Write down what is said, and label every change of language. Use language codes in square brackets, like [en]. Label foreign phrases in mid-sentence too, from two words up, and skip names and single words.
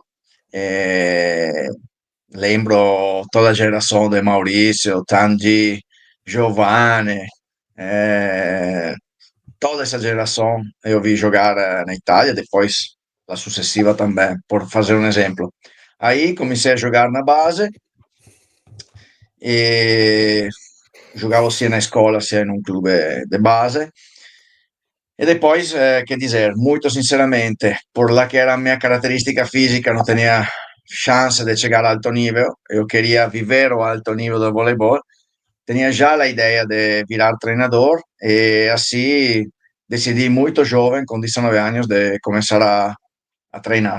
[pt] Eh, Lembro toda a geração de Maurício, Tangi, Giovanni, eh, toda essa geração eu vi jogar na Itália, depois a sucessiva também, por fazer um exemplo. Aí comecei a jogar na base e jogava sia na escola sia [it] in un [pt] clube de base. E depois, quer dizer, muito sinceramente, por lá que era a minha característica física, não tinha chance de chegar a alto nível. Eu queria viver o alto nível do voleibol. Tinha já a ideia de virar treinador e assim decidi muito jovem, com 19 anos, de começar a treinar.